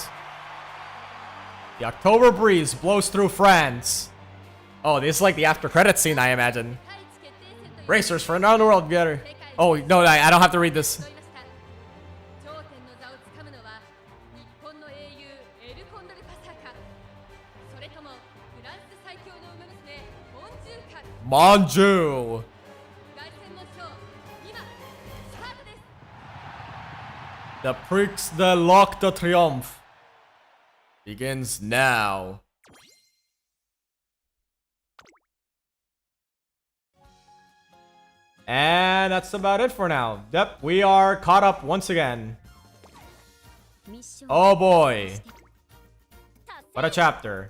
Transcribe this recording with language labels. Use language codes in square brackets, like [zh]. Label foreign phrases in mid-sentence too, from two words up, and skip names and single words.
[en] The October breeze blows through France. Oh, this is like the after credits scene, I imagine. Racers for another world together. Oh no, I don't have to read this. [ja] 頂点の座をつかむのは日本の英雄エルコンドルパサーか、それ Manju. 凱旋門賞2番スタートです。 [en] The Prix de l'Arc de Triomphe begins now. And that's about it for now. Yep, we are caught up once again. Oh boy. What a chapter.